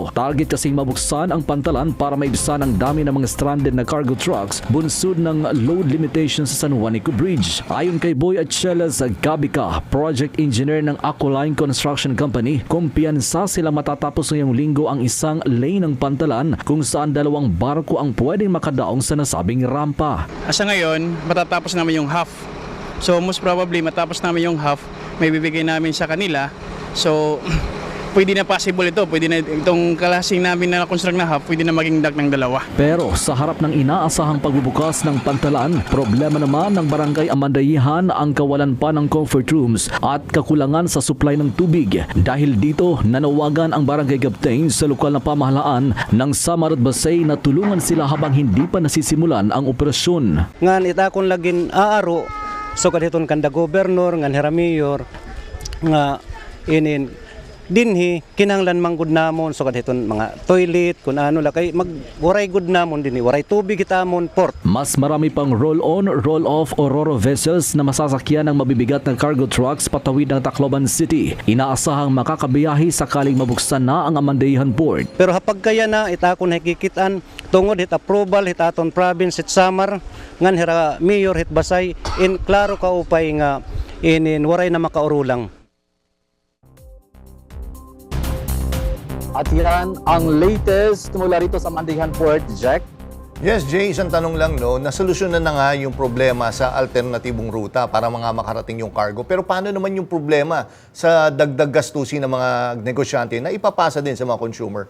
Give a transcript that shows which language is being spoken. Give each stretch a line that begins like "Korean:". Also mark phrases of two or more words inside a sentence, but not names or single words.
Filipino: Target kasing mabuksan ang pantalan para maibsan ang dami ng mga stranded na
English: cargo trucks
Filipino: bunsod ng load limitation sa San Juanico Bridge. Ayon kay Boy Achelas Gabica, project engineer ng Aqualine Construction Company, kumpiyansa sila matatapos ngayong linggo ang isang lane ng pantalan kung saan 2 barko ang pwedeng makadaong sa nasabing rampa. Asa ngayon, matatapos namin yung half. So
English: most probably
Filipino: matapos namin yung half, may bibigay namin sa kanila. So pwede na possible ito, pwede na itong kalasing namin na construct na half, pwede na maging dak ng 2. Pero sa harap ng inaasahang pagbubukas ng pantalan, problema naman ng Barangay Amandayehan ang kawalan pa ng
English: comfort rooms
Filipino: at kakulangan sa supply ng tubig. Dahil dito, nanawagan ang barangay captain sa lokal na pamahalaan ng Samar at Basay na tulungan sila habang hindi pa nasisimulan ang operasyon.
Waray: Ngan itakon lagin aaro, so kaditon kanda gobernur ngan hera mayor nga inin dinhi kinahanglan manggud namon so kaditon mga toilet kun ano la kay magwaray gud namon dinhi waray tubig kitamon port.
Filipino: Mas marami pang
English: roll-on, roll-off
Filipino: o ro-ro vessels na masasakyan ng mabibigat na
English: cargo trucks
Filipino: patawid ng Tacloban City. Inaasahang makakabiyahe sakaling mabuksan na ang Amandayehan Port.
Waray: Pero hapag kaya na itakon hakikitan tungod hit approval hit aton province hit Samar ngan hera mayor hit Basay in klaro ka upay nga inin waray na makaurulang.
Filipino: At yan ang latest mula rito sa
English: Amandayehan Port,
Filipino: Jack. Yes, Jay, isang tanong lang, no? Nasolusyonan na nga yung problema sa alternatibong ruta para mga makarating yung cargo. Pero paano naman yung problema sa dagdag gastusin ng mga negosyante na ipapasa din sa mga consumer?